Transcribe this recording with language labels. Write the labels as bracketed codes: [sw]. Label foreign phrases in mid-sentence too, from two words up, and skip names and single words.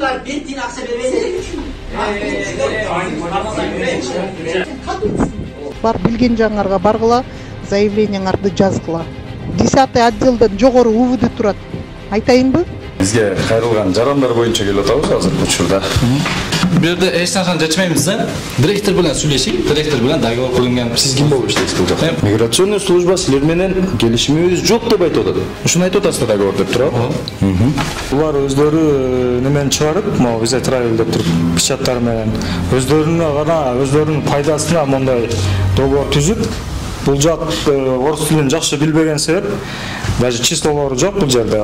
[ky] Бензин акча бербейди. Бар билген жаңарга баргыла, заявлениеңарды жазгыла. 10 отделден жогору УВД турат. Айтайынбы? Бизге кайрылган жарандар боюнча келип атабыз азыр учурда. [uz] Bu yerda hech narsani yechmaymiz-da. Direktor bilan suylashing, direktor bilan dogovor qilingan. [ky] Siz kim болуп иштейсиз бул жакта? [ru] Миграционный служба [ky] силер менен келишимибиз жок деп айтып атат. Ушуну айтып атасыздар договор деп туурабы? Булар өздөрү немени чыгарып, могу виза travel деп туруп печаттар менен өздөрүнө гана, өздөрүнүн пайдасына мондай договор түзүп, бул жак орус тилин жакшы билбеген себеп даже числолору жок бул жерде.